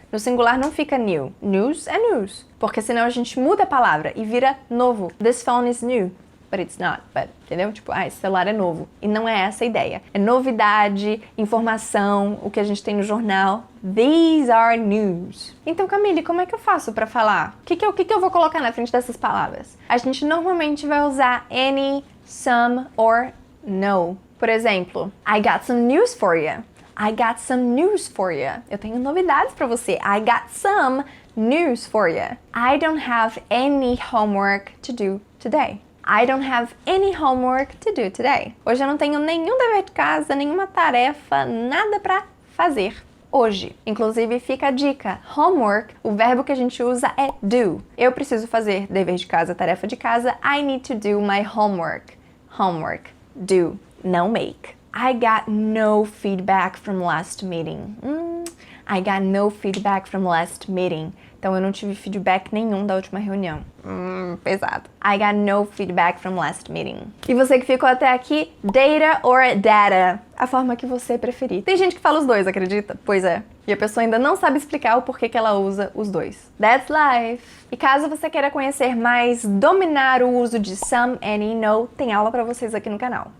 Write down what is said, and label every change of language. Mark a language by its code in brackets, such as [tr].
[pt] No singular não fica new. News é news. Porque senão a gente muda a palavra e vira novo. [en] This phone is new. But it's not. [pt] But, entendeu? Tipo, esse celular é novo. E não é essa a ideia. É novidade, informação, o que a gente tem no jornal. [en] These are news. [pt] Então, Camille, como é que eu faço pra falar? O que eu vou colocar na frente dessas palavras? A gente normalmente vai usar any, some or no. Por exemplo, [en] I got some news for you. I got some news for you. [pt] Eu tenho novidades pra você. [en] I got some news for you. I don't have any homework to do today. I don't have any homework to do today. [pt] Hoje eu não tenho nenhum dever de casa, nenhuma tarefa, nada pra fazer hoje. Inclusive, fica a dica. Homework, o verbo que a gente usa é do. Eu preciso fazer dever de casa, tarefa de casa. [en] I need to do my homework. Homework. Do. Não make. I got no feedback from last meeting. I got no feedback from last meeting. [pt] Então eu não tive feedback nenhum da última reunião. Pesado. [en] I got no feedback from last meeting. [pt] E você que ficou até aqui, data or data? A forma que você preferir. Tem gente que fala os dois, acredita? Pois é. E a pessoa ainda não sabe explicar o porquê que ela usa os dois. [en] That's life. [pt] E caso você queira conhecer mais, dominar o uso de some, any, no, tem aula pra vocês aqui no canal.